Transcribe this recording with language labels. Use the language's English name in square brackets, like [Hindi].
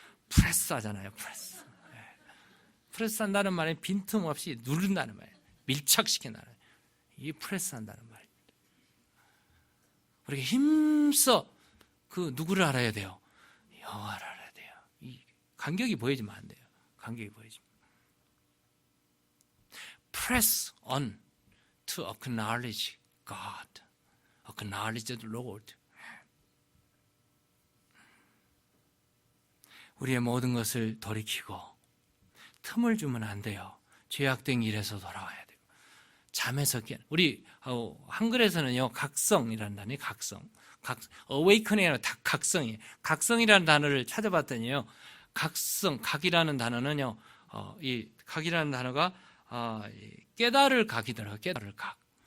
[Korean] 프레스 하잖아요. 프레스 한다는 말은 빈틈없이 누른다는 말이에요. 밀착시킨다는 말이에요. 이게 프레스 한다는 말입니다. 우리가 힘써 누구를 알아야 돼요? 여호와를 알아야 돼요. 이 간격이 보이지면 안 돼요. 간격이 보이지면. [English] Press on to acknowledge God, acknowledge the Lord. [Korean] 우리의 모든 것을 돌이키고 틈을 주면 안 돼요. 죄악된 길에서 돌아와야 돼요. 잠에서 우리 한글에서는요 각성이라는 단어예요. awakening이라는 각성이에요. 각성이라는 단어를 찾아봤더니요 각이라는 단어는요 이 각이라는 단어가 깨달을 각이더라고요. 깨달을 각.